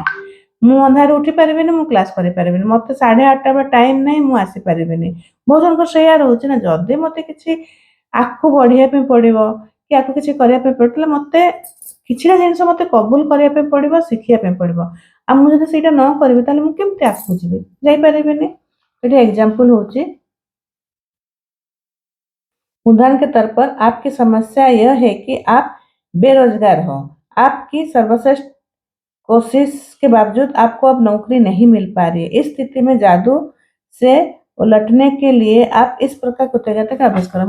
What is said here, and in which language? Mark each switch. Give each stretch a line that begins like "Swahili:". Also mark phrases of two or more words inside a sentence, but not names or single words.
Odia: ମୁଁ ଅନ୍ଧାରରେ ଉଠି ପାରିବିନି, ମୁଁ କ୍ଲାସ କରିପାରିବିନି, ମତେ 8:30 ବେଳେ ଟାଇମ ନାହିଁ, ମୁଁ ଆସିପାରିବିନି। ବହୁତ ଜଣଙ୍କର ସେଇଆ ରହୁଛି ନା। ଯଦି ମତେ କିଛି ଆଗକୁ ବଢିବା ପାଇଁ ପଡିବ କି ଆଗକୁ କିଛି କରିବା ପାଇଁ ପଡିବ ତାହେଲେ ମତେ କିଛିଟା ଜିନିଷ ମତେ କବୁଲ କରିବା ପାଇଁ ପଡିବ, ଶିଖିବା ପାଇଁ ପଡିବ। ଆଉ ମୁଁ ଯଦି ସେଇଟା ନ କରିବି ତାହେଲେ ମୁଁ କେମିତି ଆଗକୁ ଯିବି? ଯାଇପାରିବିନି। ଏଠି ଏଗ୍ଜାମ୍ପଲ ହଉଚି
Hindi: उदाहरण के तौर पर आपकी समस्या यह है कि आप बेरोजगार हो। आपकी सर्वश्रेष्ठ कोशिश के बावजूद आपको अब नौकरी नहीं मिल पा रही है। इस स्थिति में जादू से उलटने के लिए आप इस प्रकार कृतज्ञता का अभ्यास करो।